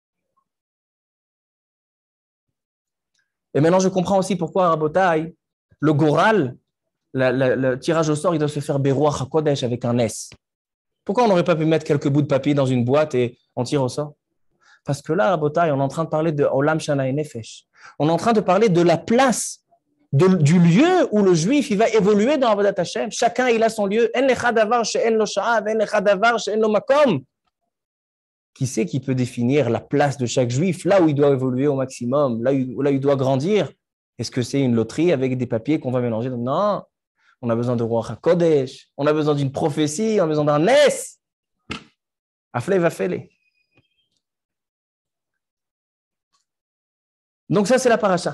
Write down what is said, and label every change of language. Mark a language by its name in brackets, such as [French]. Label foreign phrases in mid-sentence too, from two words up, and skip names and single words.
[French] Et maintenant, je comprends aussi pourquoi, Rabotai, le Goral, le tirage au sort, il doit se faire [Hebrew] ברוח הקודש [French] avec un S. Pourquoi on n'aurait pas pu mettre quelques bouts de papier dans une boîte et on tire au sort? Parce que là, Rabotai, on est en train de parler de [Hebrew] עולם שנה [French] et Nefesh. On est en train de parler de la place, du lieu où le juif il va évoluer dans [Hebrew] עבודת השם. [French] Chacun, il a son lieu. [Hebrew] אין לך דבר שאין לו שעה, אין לך דבר שאין לו מקום. [French] Qui c'est qui peut définir la place de chaque juif, là où il doit évoluer au maximum, là où il doit grandir? Est-ce que c'est une loterie avec des papiers qu'on va mélanger? Non, on a besoin de [Hebrew] רוח הקודש, [French] on a besoin d'une prophétie, on a besoin d'un Nes. [Hebrew] פלאי ופלא. [French] Donc ça, c'est la paracha.